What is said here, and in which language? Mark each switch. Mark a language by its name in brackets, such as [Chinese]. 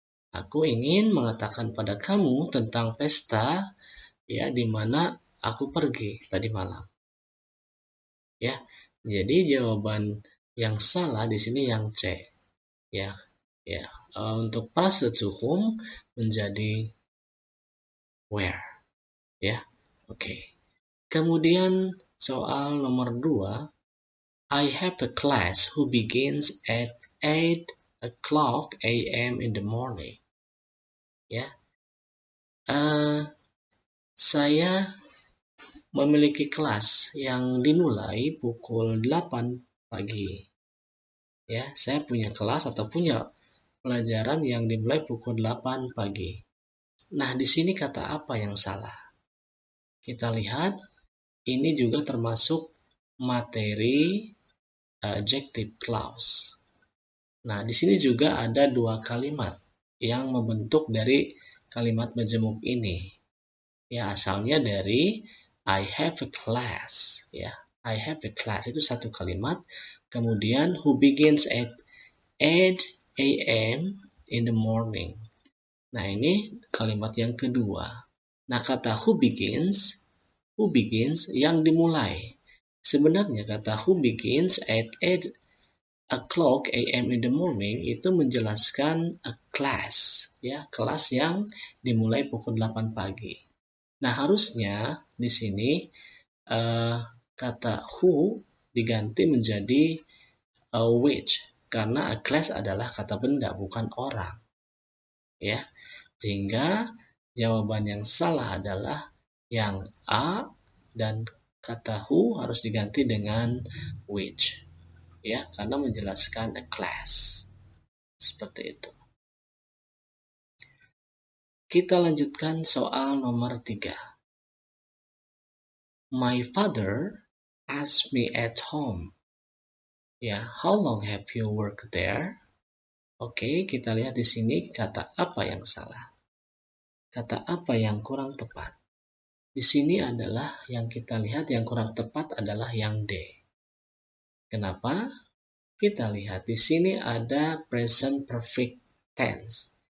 [Indonesian] Aku ingin mengatakan pada kamu tentang pesta, ya, di mana aku pergi tadi malam. Ya. Jadi jawaban yang salah di sini yang C. Ya. Ya. Untuk frase to whom menjadi where. Ya. Oke. Kemudian soal nomor 2, [English] I have a class who begins at 8 o'clock a.m. in the morning. [Indonesian] Ya. Saya memiliki kelas yang dimulai pukul 8 pagi. Ya, saya punya kelas atau punya pelajaran yang dimulai pukul 8 pagi. Nah, di sini kata apa yang salah? Kita lihat, ini juga termasuk materi adjective clause. Nah, di sini juga ada dua kalimat yang membentuk dari kalimat majemuk ini. Ya, asalnya dari [English] I have a class. [Indonesian] Ya, [English] I have a class [Indonesian] itu satu kalimat. Kemudian [English] who begins at 8 a.m. in the morning. [Indonesian] Nah, ini kalimat yang kedua. Nah, kata who begins yang dimulai. Sebenarnya kata [English] who begins at 8 o'clock a.m. in the morning [Indonesian] itu menjelaskan a class, ya, kelas yang dimulai pukul 8 pagi. Nah, harusnya di sini kata who diganti menjadi which, karena a class adalah kata benda, bukan orang. Ya, sehingga jawaban yang salah adalah yang A, dan kata who harus diganti dengan which, ya, karena menjelaskan a class. Seperti itu. Kita lanjutkan soal nomor 3. [English] My father asked me at home, [Indonesian] ya, [English] how long have you worked there? [Indonesian] Oke, kita lihat di sini kata apa yang salah. Kata apa yang kurang tepat. Di sini adalah yang kita lihat yang kurang tepat adalah yang D. Kenapa? Kita lihat di sini ada present perfect tense.